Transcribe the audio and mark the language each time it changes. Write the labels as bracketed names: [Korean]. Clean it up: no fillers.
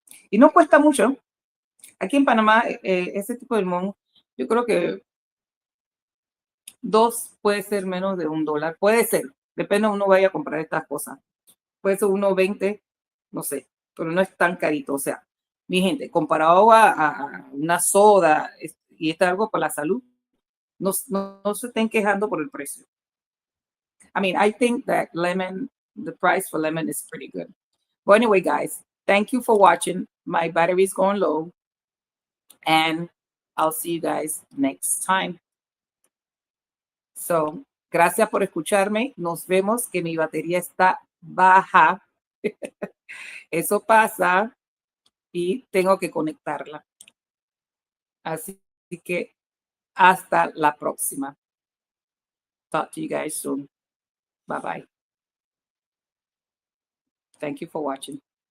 [Spanish] Y no cuesta mucho. Aquí en Panamá, ese tipo de limón, yo creo que dos puede ser menos de $1. Puede ser. Depende de uno vaya a comprar estas cosas. Puede ser 1.20, no sé, pero no es tan carito. O sea, mi gente, comparado a una soda y este algo para la salud, no se estén quejando por el precio. [English] I mean, I think that the price for lemon is pretty good. But anyway, guys, thank you for watching. My battery is going low, and I'll see you guys next time. [Spanish] So, gracias por escucharme. Nos vemos que mi batería está baja. Eso pasa y tengo que conectarla. Así que hasta la próxima. [English] Talk to you guys soon. Bye bye. Thank you for watching.